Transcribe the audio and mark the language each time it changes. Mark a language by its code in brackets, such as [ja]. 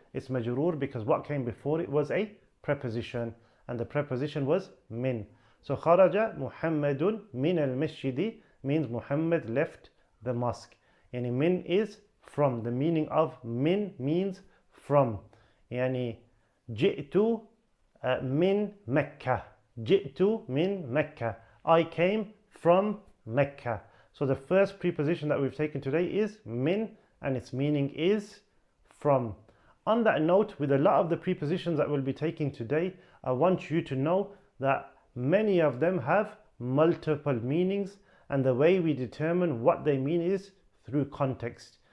[en] It's majroor because what came before it was a preposition, and the preposition was min. So [ar] خرج محمد من المسجد [en] means Muhammad left the mosque. Yani min is from. The meaning of min means from. [ar] Yani جئت من مكة. جئت من مكة. [en] I came from Mecca. So the first preposition that we've taken today is min, and its meaning is from. On that note, with a lot of the prepositions that we'll be taking today, I want you to know that many of them have multiple meanings, and the way we determine what they mean is through context.